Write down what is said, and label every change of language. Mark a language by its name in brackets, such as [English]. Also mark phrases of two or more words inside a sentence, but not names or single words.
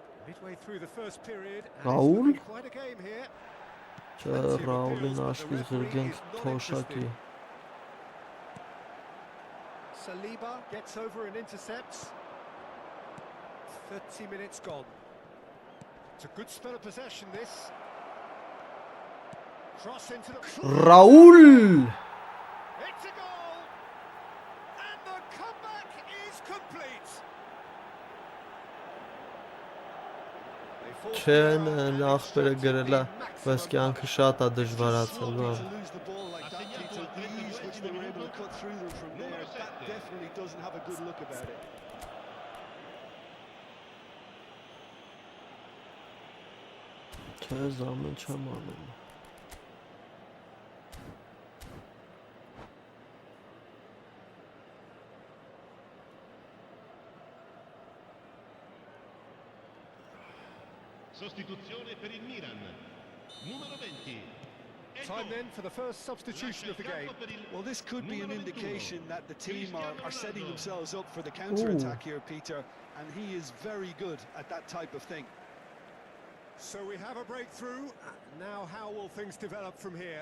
[English] Midway through the first period, and Raul? it's looking quite a game here. [Armenian] Չէ, Ռաուլին աշկից գրգենք թոշակի։ [English] Saliba gets over and intercepts. 30 minutes gone. It's a good spell of possession, this. Cross into the... Ռաուլ! It's a goal! And the comeback is complete. They forced [Armenian] Չէ, [English] the error and [Armenian] ախպերը [English] extracted [Armenian] գրել է, [English] the maximum [Armenian] բայց կյանքը շատ է դժվարացել, [English] Sloppy [Armenian] բան։ [English] to lose the ball like that, Peter. The ease which they were able to cut through them from there, that definitely doesn't have a good look about it. [Armenian] Չէ, զամեն չեմ անում։ [Italian] Sostituzione per il Milan. Numero 20. [English] Time then for the first substitution of the game. Well, this could be an indication that the team are setting themselves up for the counter-attack here, Peter, and he is very good at that type of thing. So we have a breakthrough. Now how will things develop from here?